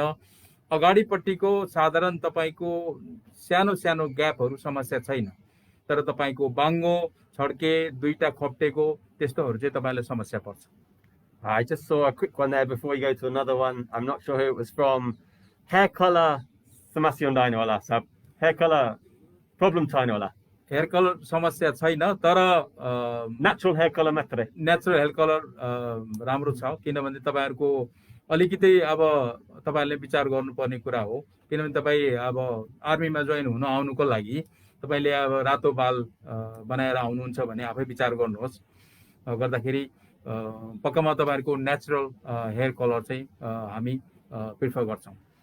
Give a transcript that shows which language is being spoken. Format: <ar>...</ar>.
<ne>अगाडिपट्टिको साधारण तपाईको सानो ग्यापहरु समस्या छैन। तर तपाईको बाङ्गो छड्के 2टा खप्टेको त्यस्तोहरु चाहिँ तपाईलाई समस्या पर्छ।</ne> <en>I just saw a quick one there before we go to another one. I'm not sure who it was from.</en> <ne>Hair color समस्या हुँदैन होला सब? Hair color problem छैन होला? हेयर कलर समस्या छैन, तर natural hair color मात्रै। नेचुरल हेयर कलर राम्रो छ, किनभने तपाईहरुको अलिकति अब तपाईहरुले विचार गर्नुपर्ने कुरा हो किनभने तपाई अब आर्मीमा जोइन हुन आउनुको लागि तपाईले अब रातो बाल बनाएर आउनुहुन्छ भने आफै विचार गर्नुहोस् गर्दाखेरि पक्कामा तपाईहरुको नेचुरल हेयर कलर चाहिँ हामी प्रिफर गर्छौं</ne>